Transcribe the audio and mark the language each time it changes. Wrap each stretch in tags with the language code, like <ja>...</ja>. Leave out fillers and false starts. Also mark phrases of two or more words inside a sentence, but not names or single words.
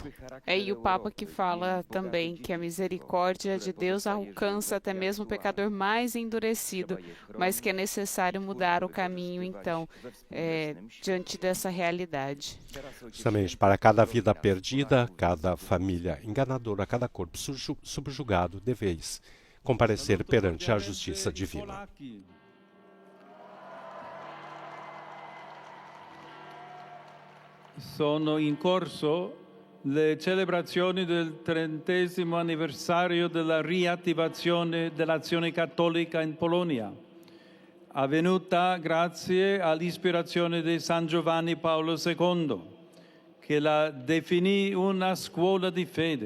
<pt>E o Papa que fala também que a misericórdia de Deus alcança até mesmo o pecador mais endurecido, mas que é necessário mudar o caminho, então, diante dessa realidade. Justamente, para cada vida perdida, cada família enganadora, cada corpo subjugado, deveis comparecer perante a justiça divina.</pt> <it>Sono in corso le celebrazioni del 30° anniversario della riattivazione dell'azione cattolica in Polonia, avvenuta grazie all'ispirazione di San Giovanni Paolo II, che la definì una scuola di fede.</it>